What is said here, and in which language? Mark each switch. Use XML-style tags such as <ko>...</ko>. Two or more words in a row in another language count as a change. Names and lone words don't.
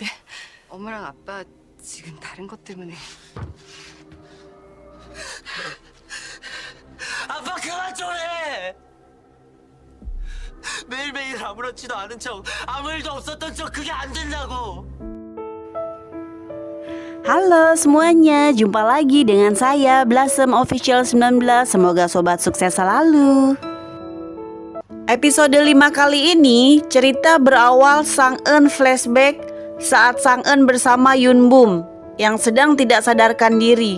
<ko>엄마랑 아빠 지금 다른 것 때문에. 아빠 그만 좀 해! 매일매일 아무렇지도 않은 척 아무 일도 없었던 척 그게 안 된다고.</ko> <id>Halo semuanya, jumpa lagi dengan saya Blossom Official 19. Semoga sobat sukses selalu. Episode 5 kali ini cerita berawal Sang-eun flashback saat Sang-eun bersama Yun Bum yang sedang tidak sadarkan diri.</id>